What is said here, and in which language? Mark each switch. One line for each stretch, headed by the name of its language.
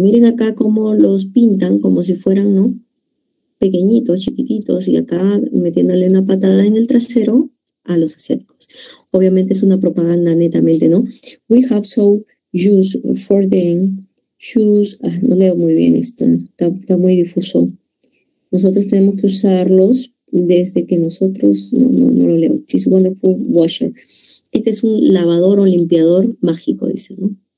Spanish: Y miren acá cómo los pintan como si fueran, ¿no?, pequeñitos, chiquititos, y acá metiéndole una patada en el trasero a los asiáticos. Obviamente es una propaganda netamente, ¿no?
English: We have so used for them shoes.
Spanish: No leo muy bien esto, está muy difuso. Nosotros tenemos que usarlos desde que nosotros, no lo leo.
English: It's wonderful washer.
Spanish: Este es un lavador o limpiador mágico, dice, ¿no?